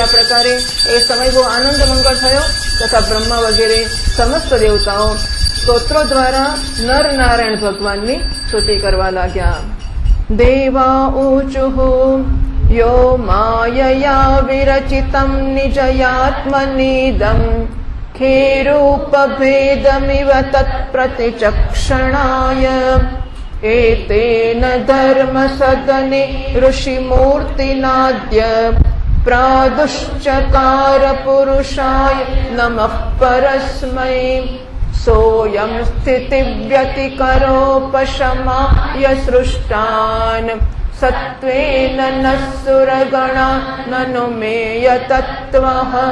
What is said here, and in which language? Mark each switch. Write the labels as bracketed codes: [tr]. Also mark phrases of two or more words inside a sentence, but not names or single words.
[gu] આ પ્રકારે એ સમય બહુ આનંદ મંગળ થયો તથા બ્રહ્મા વગેરે સમસ્ત દેવતાઓ સ્તોત્રો દ્વારા નર નારાયણ ભગવાનની સ્તુતિ કરવા લાગ્યા. [sa] देवा ऊचुः यो मायया विरचितम निजयात्मनिदम खेरूपभेदमिव तत्प्रतिचक्षणाय एतेन धर्मसदने ऋषिमूर्तिनाद्य प्रादुश्चकार पुरुषाय नमः परस्मै। सोऽयं स्थितिव्यतिकरोपशमाय सृष्टान् सत्त्वेन नः सुरगणा ननुमेय तत्त्वः।